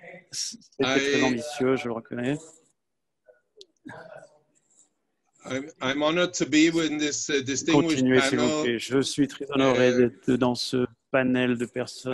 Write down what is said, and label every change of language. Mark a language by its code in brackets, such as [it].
[fr] C'était très ambitieux, je le reconnais. [en] I'm honored to be in this distinguished panel. [fr] Je suis très honoré d'être dans ce panel de personnes.